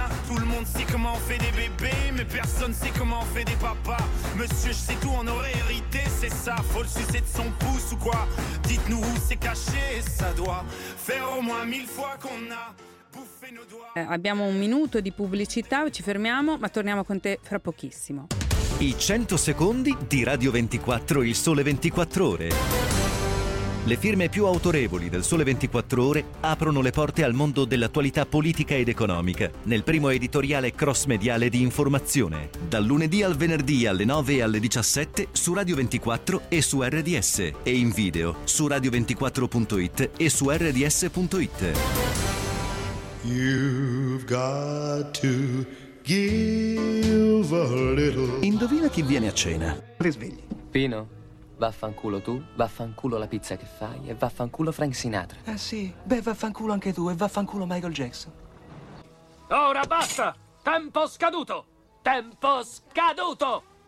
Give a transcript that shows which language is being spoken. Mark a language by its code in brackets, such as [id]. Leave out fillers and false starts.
[fr] Tout le monde sait comment on fait des bébés, mais personne sait comment on fait des papas. Monsieur, je sais tout, on aurait hérité, c'est ça. Faut le sucer de son pouce ou quoi? Dites-nous où c'est caché, ça doit faire au moins mille fois qu'on a bouffé nos doigts. [it] Abbiamo un minuto di pubblicità, ci fermiamo, ma torniamo con te fra pochissimo. I 100 secondi di Radio 24, il Sole 24 Ore. Le firme più autorevoli del Sole 24 Ore aprono le porte al mondo dell'attualità politica ed economica nel primo editoriale cross-mediale di informazione. Dal lunedì al venerdì alle 9 e alle 17 su Radio 24 e su RDS. E in video su radio24.it e su rds.it. [en] You've got to give a little. [it] Indovina chi viene a cena. Risvegli. Pino. Vaffanculo tu, vaffanculo la pizza che fai e vaffanculo Frank Sinatra. Ah sì? Beh, vaffanculo anche tu e vaffanculo Michael Jackson. Ora basta! Tempo scaduto! Tempo scaduto!